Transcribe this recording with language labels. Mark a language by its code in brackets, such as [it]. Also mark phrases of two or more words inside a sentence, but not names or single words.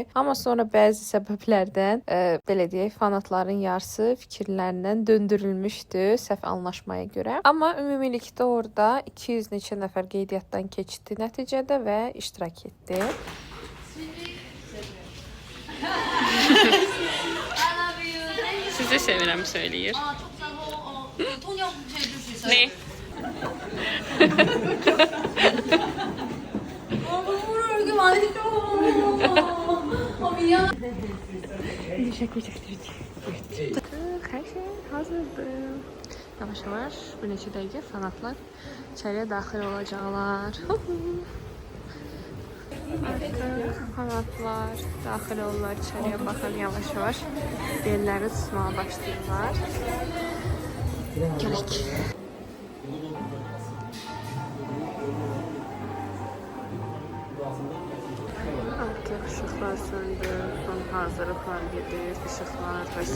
[az] Amma sonra bəzi səbəblərdən, belə deyək, fanatların yarısı fikirlərindən döndürülmüşdü səhv anlaşmaya görə. Amma ümumilikdə orada 200 neçə nəfər qeydiyyatdan keçdi nəticədə və iştirak etdi. Sizi sevirəm söyləyir. [ko] 통역 해줄 수 있어요? [az] Ne? [ko] 눈물을 이렇게 많이 줘. 미안. [tr] Teşekkür ederim. [az] Her şey hazırdı. Yavaş yavaş bu neçə dəqiqə fanatlar içəriyə daxil olacaqlar. Fanatlar daxil olurlar içəriyə, baxın yavaş yavaş belləri tutmağa başlayırlar. Gələk. Artıq ışıqlar söndü, son hazırlıqlar gedir, ışıqlar və s.